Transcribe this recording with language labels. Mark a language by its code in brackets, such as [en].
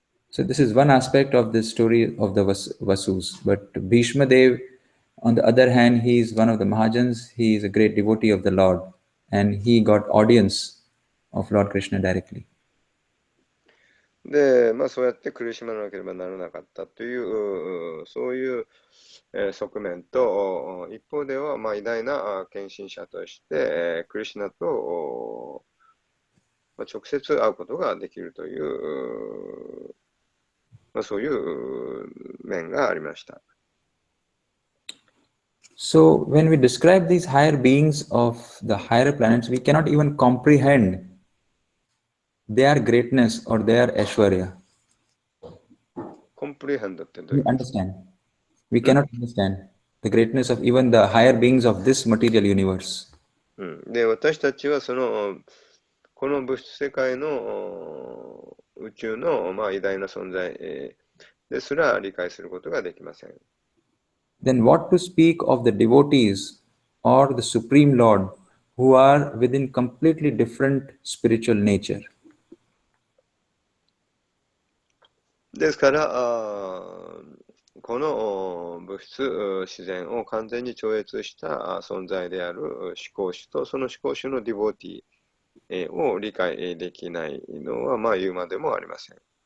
[en] So this is one aspect of the story of the Vasus. But Bhishma Dev, on the other hand, he is one of the Mahajans. He is a great devotee of the Lord, and he got audience of Lord Krishna directly. [ja] で、そうやって苦しまなければならなかったという、そういう、側面と、一方では、偉大な献身者として、クリシュナと、直接会うことができるという、そういう面がありました。 [en] So when we describe these higher beings of the higher planets, we cannot even comprehend their greatness or their Aishwarya. [ja] Comprehend ってどういう [en] We understand. We cannot understand the greatness of even the higher beings of this material universe. [ja] で、私たちはこの物質世界の宇宙の、偉大な存在ですら理解することができません。 [en] Then what to speak of the devotees or the Supreme Lord who are within completely different spiritual nature? [ja] ですから、この物質、自然を完全に超越した存在である思考主とその思考主のディボーティを理解できないのは、言うまでもありません。